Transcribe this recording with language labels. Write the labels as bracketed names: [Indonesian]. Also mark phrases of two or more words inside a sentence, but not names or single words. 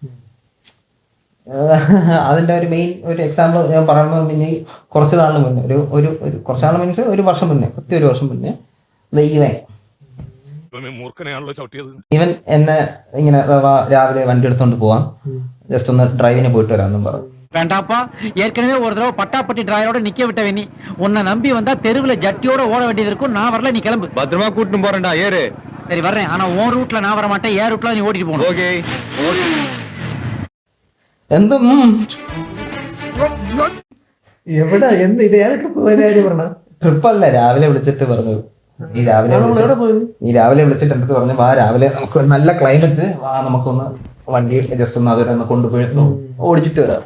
[Malayalam] അതിൻ്റെ ഒരു മെയിൻ ഒരു എക്സാമ്പിൾ ഞാൻ പറയുന്നത് പിന്നെ കുറച്ച് നാളിന് മുന്നേ ഒരു കുറച്ച് നാൾ മീൻസ് ഒരു വർഷം മുന്നേ, 1 വർഷം മുന്നേ ഇവൻ എന്നെ ഇങ്ങനെ രാവിലെ വണ്ടി എടുത്തോണ്ട് പോവാം, ജസ്റ്റ് ഒന്ന് ഡ്രൈവിന് പോയിട്ട് വരാമെന്നും പറഞ്ഞു. [Tamil] வேண்டாப்பா, ஏற்கனவே ஒரு தடவை பட்டாப்பட்டி டிராயரோட நிக்க விட்டவே. உன்னை நம்பி வந்தா தெருவுல ஜட்டியோட ஓட வேண்டியது இருக்கும். நான் வரல, நீ கிளம்பு. பத்திரமா கூட்டிட்டு போறேன்டா, ஏறு. சரி வர்றேன், ஆனா உன் ரூட்ல நான் வர மாட்டேன். ஏன் ரூட்ல நீ ஓட்டிட்டு போகணும். ஓகே. [Malayalam] എന്തും എവിടെ എന്ത് ഇത് ഏതൊക്കെ പോകാനായിരുന്നു പറഞ്ഞ ട്രിപ്പല്ല, രാവിലെ വിളിച്ചിട്ട് പറഞ്ഞത്. ഈ രാവിലെ വിളിച്ചിട്ട് എന്നിട്ട് പറഞ്ഞു, വാ രാവിലെ നമുക്ക് നല്ല ക്ലൈമറ്റ്, വാ നമുക്കൊന്ന് വണ്ടി ജസ്റ്റ് ഒന്ന് അതിലൊന്ന് കൊണ്ടുപോയി ഓടിച്ചിട്ട് വരാം.